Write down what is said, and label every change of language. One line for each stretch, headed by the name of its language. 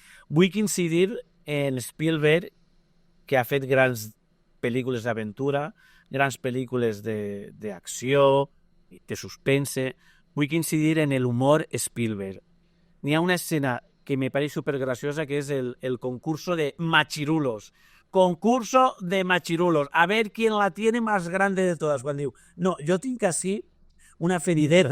Catalan: Vull coincidir en Spielberg, que ha fet grans pel·lícules d'aventura, grans pel·lícules d'acció, de suspense. Vull coincidir en l'humor Spielberg. N'hi ha una escena que me pareix supergraciosa, que és el
Spanish: concurso de machirulos. Concurso de machirulos. A ver quién la tiene más grande de todas.
Catalan: Quan diu, no, jo tinc així una ferideta.